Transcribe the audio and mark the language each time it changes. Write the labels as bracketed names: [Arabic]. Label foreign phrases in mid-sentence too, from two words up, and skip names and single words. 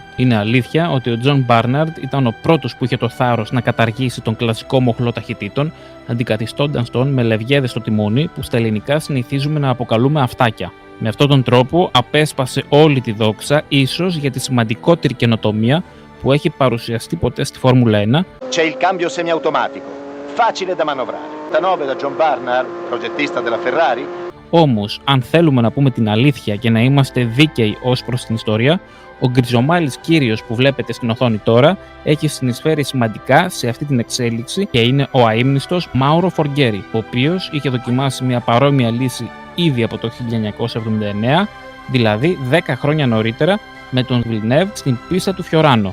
[Greek] Είναι αλήθεια ότι ο Τζον Μπάρναρντ ήταν ο πρώτος που είχε το θάρρος να καταργήσει τον κλασικό μοχλό ταχυτήτων, αντικαθιστώντας τον με λευγέδες στο τιμόνι που στα ελληνικά συνηθίζουμε να αποκαλούμε αυτάκια. Με αυτόν τον τρόπο απέσπασε όλη τη δόξα, ίσως για τη σημαντικότερη καινοτομία που έχει παρουσιαστεί ποτέ στη Φόρμουλα 1. [Italian] C'è il cambio semiautomatico, facile da manovrare. Da 9 da John Barnard, progettista della Ferrari. [Greek] Όμως, αν θέλουμε να πούμε την αλήθεια και να είμαστε δίκαιοι ως προς την ιστορία, ο γκριζομάλης κύριος που βλέπετε στην οθόνη τώρα έχει συνεισφέρει σημαντικά σε αυτή την εξέλιξη και είναι ο αείμνηστος Μάουρο Φοργκέρι, ο οποίος είχε δοκιμάσει μια παρόμοια λύση ήδη από το 1979, δηλαδή 10 χρόνια νωρίτερα, με τον Βιλνεύ στην πίστα του Φιωράνο.